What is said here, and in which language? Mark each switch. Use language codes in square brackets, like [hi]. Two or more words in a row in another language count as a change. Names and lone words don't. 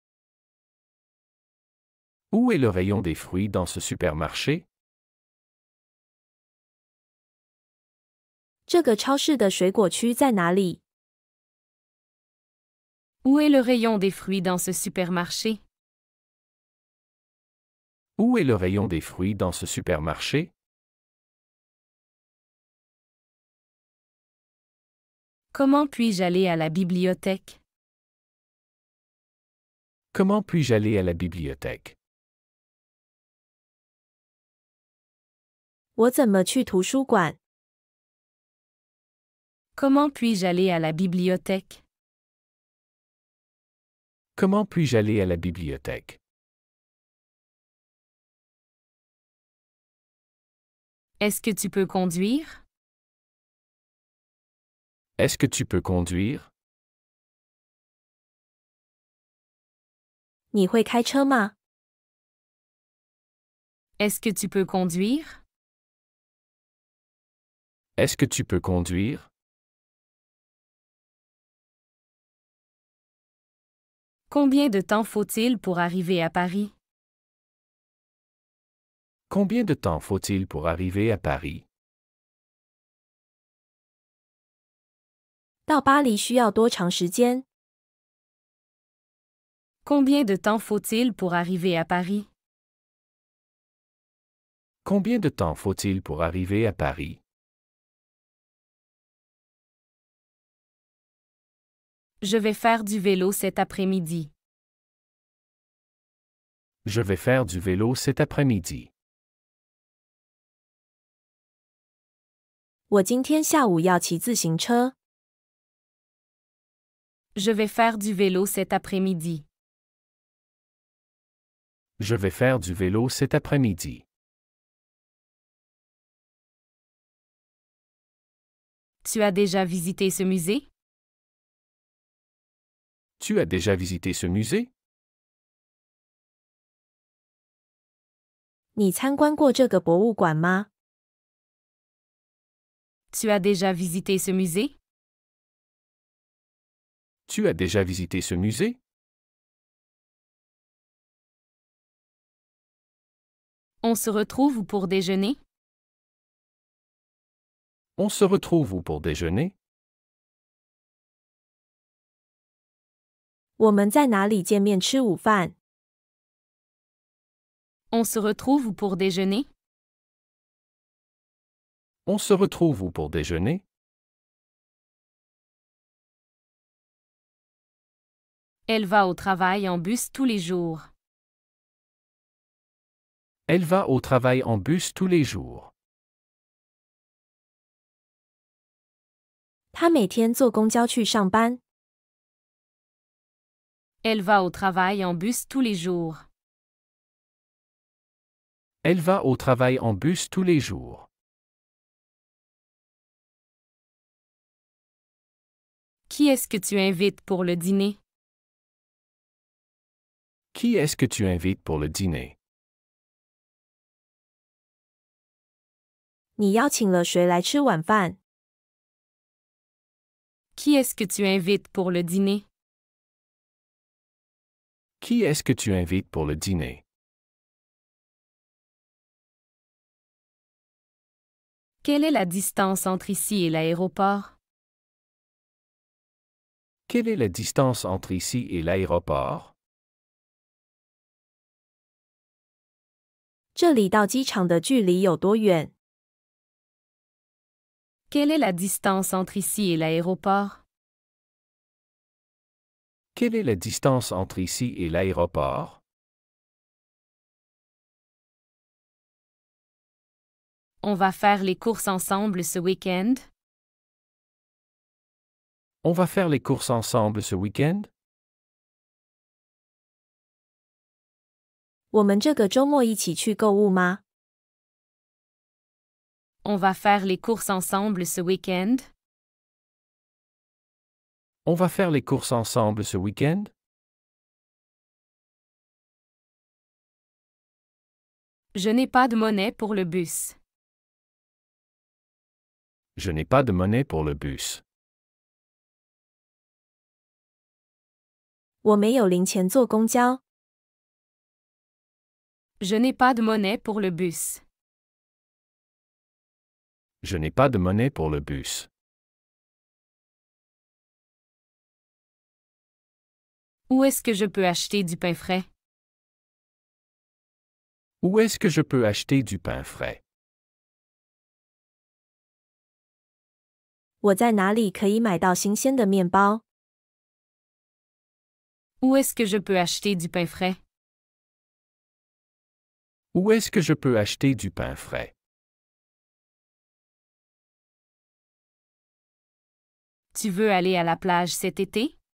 [fr] Où est le rayon des fruits dans ce supermarché? [zh] 这个超市的水果区在哪里？ [fr] Où est le rayon des fruits dans ce supermarché? Où est le rayon des fruits dans ce supermarché? Comment puis-je aller à la bibliothèque? Comment puis-je aller à la bibliothèque? [zh] 我怎么去图书馆？ [fr] Comment puis-je aller à la bibliothèque? Comment puis-je aller à la bibliothèque? Est-ce que tu peux conduire? Est-ce que tu peux conduire? [zh] 你会开车吗？ [fr] Est-ce que tu peux conduire? Est-ce que tu peux conduire? Combien de temps faut-il pour arriver à Paris? Combien de temps faut-il pour arriver à Paris? [zh] 到巴黎需要多长时间？ [fr] Combien de temps faut-il pour arriver à Paris? Combien de temps faut-il pour arriver à Paris? Je vais faire du vélo cet après-midi. Je vais faire du vélo cet après-midi. [zh] 我今天下午要骑自行车。 [fr] Je vais faire du vélo cet après-midi. Je vais faire du vélo cet après-midi. Tu as déjà visité ce musée? Tu as déjà visité ce musée? [zh] 你参观过这个博物馆吗？ [fr] Tu as déjà visité ce musée? Tu as déjà visité ce musée? On se retrouve où pour déjeuner? On se retrouve où pour déjeuner? [zh] 我们在哪里见面吃午饭？ [fr] On se retrouve où pour déjeuner? On se retrouve où pour déjeuner? Elle va au travail en bus tous les jours. Elle va au travail en bus tous les jours. [zh] 他每天坐公交去上班。 [fr] Elle va au travail en bus tous les jours. Elle va au travail en bus tous les jours. Qui est-ce que tu invites pour le dîner? Qui est-ce que tu invites pour le dîner? [zh] 你邀请了谁来吃晚饭？ [fr] Qui est-ce que tu invites pour le dîner? Qui est-ce que tu invites pour le dîner? Quelle est la distance entre ici et l'aéroport? Quelle est la distance entre ici et l'aéroport? [zh] 这里到机场的距离有多远？ [fr] Quelle est la distance entre ici et l'aéroport? Quelle est la distance entre ici et l'aéroport? On va faire les courses ensemble ce week-end? On va faire les courses ensemble ce week-end? [zh] 我们这个周末一起去购物吗？ [fr] On va faire les courses ensemble ce week-end? On va faire les courses ensemble ce week-end? Je n'ai pas de monnaie pour le bus. Je n'ai pas de monnaie pour le bus. [zh] 我没有零钱坐公交。 [fr] Je n'ai pas de monnaie pour le bus. Je n'ai pas de monnaie pour le bus. Où est-ce que je peux acheter du pain frais? Où est-ce que je peux acheter du pain frais? [zh] 我在哪里可以买到新鲜的面包？ [fr] Où est-ce que je peux acheter du pain frais? Où est-ce que je peux acheter du pain frais? Tu veux aller à la plage cet été?